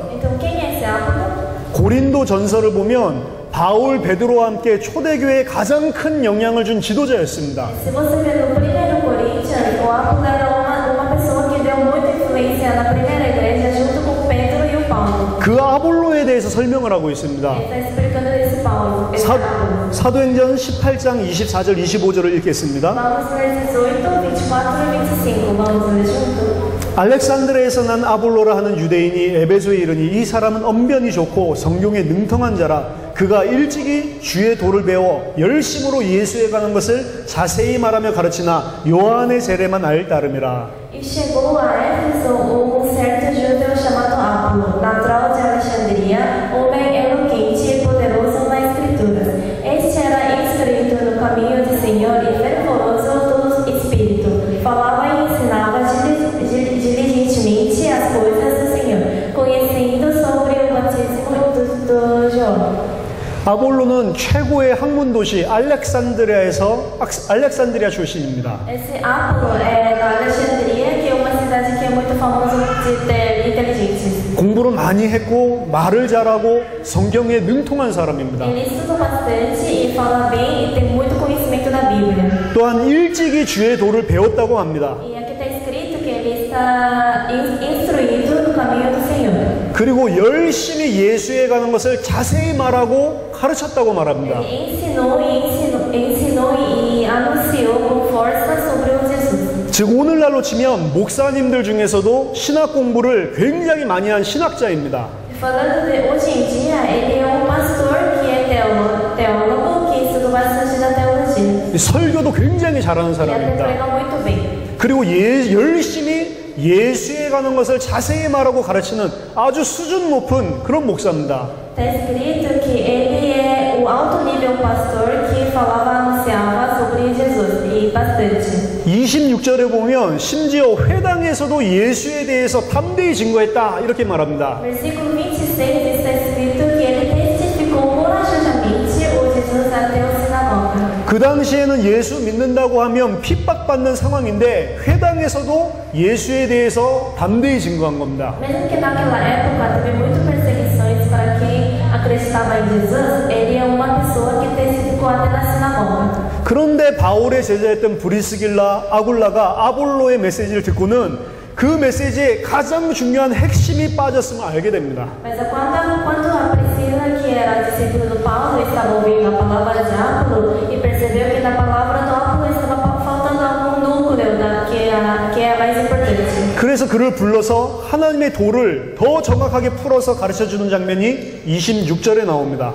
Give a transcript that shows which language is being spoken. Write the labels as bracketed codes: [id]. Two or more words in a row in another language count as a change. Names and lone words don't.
[pt] Então quem é esse Apolo? [ko] 고린도 전설을 보면 바울, 베드로와 함께 초대교회에 가장 큰 영향을 준 지도자였습니다. [pt] Se você ver no primeiro Coríntios, o Apolo era uma pessoa que deu muita influência na primeira igreja junto com Pedro e o Paulo. [ko] 그 아볼로에 대해서 설명을 하고 있습니다. [pt] Ele está explicando esse Paulo, esse Apolo. [ko] 사도행전 18장 24절 25절을 읽겠습니다. [pt] Vamos ler 18, 24 e 25. Vamos ler junto. [ko] 알렉산드리아에서 난 아볼로라 하는 유대인이 에베소에 이르니 이 사람은 언변이 좋고 성경에 능통한 자라. 그가 일찍이 주의 도를 배워 열심으로 예수에 관한 것을 자세히 말하며 가르치나 요한의 세례만 알 따름이라. [pt] E chegou a Éfeso certo judeu chamado Apolo, natural de Alexandria, homem eloquente e poderoso nas Escrituras. Este era instruído no caminho do Senhor e fervoroso do Espírito. Falava e ensinava diligentemente as coisas do Senhor, conhecendo sobre o batismo do João. [ko] 아볼로는 최고의 학문 도시 알렉산드리아 출신입니다. [pt] Esse Apolo é da Alexandria, que é uma cidade que é muito famosa de ter inteligentes. [ko] 공부를 많이 했고 말을 잘하고 성경에 능통한 사람입니다. [pt] Ele estuda bastante e fala bem e tem muito conhecimento da Bíblia. [ko] 또한 일찍이 주의 도를 배웠다고 합니다. [pt] E aqui está escrito que ele está instruído no caminho do Senhor. [ko] 그리고 열심히 예수에 관한 것을 자세히 말하고 가르쳤다고 말합니다. [pt] Ele ensinou e anunciou com força sobre o Jesus. [ko] 즉 오늘날로 치면 목사님들 중에서도 신학 공부를 굉장히 많이 한 신학자입니다. [pt] Falando de hoje em dia, ele é pastor que é teólogo que estuda bastante da teologia. [ko] 설교도 굉장히 잘하는 [pt] Ele até [ko] 사람입니다. [pt] prega muito bem. [ko] 그리고 열심히 예수에 관한 것을 자세히 말하고 가르치는 아주 수준 높은 그런 목사입니다. [pt] Está escrito que ele é o alto nível pastor que anunciava sobre Jesus e bastante. [ko] 26절에 보면 심지어 회당에서도 예수에 대해서 담대히 증거했다 이렇게 말합니다. [pt] Versículo 26 está escrito que ele testificou corajosamente o Jesus [ko] 그 당시에는 예수 믿는다고 하면 핍박받는 상황인데 회당에서도 예수에 대해서 담대히 증거한 겁니다. [pt] Mesmo que naquela época teve muitas perseguições para quem acreditava em Jesus, ele é uma pessoa que testificou até na sinagoga. [ko] 그런데 바울의 제자였던 브리스길라, 아굴라가 아볼로의 메시지를 듣고는 그 메시지에 가장 중요한 핵심이 빠졌음을 알게 됩니다. [pt] Mas quando a Priscila, que era discípula do Paulo, estava ouvindo a palavra de Apolo e percebeu que na palavra do Apolo estava faltando algum núcleo que é a mais importante. [ko] 그래서 그를 불러서 하나님의 도를 더 정확하게 풀어서 가르쳐주는 장면이 26절에 나옵니다.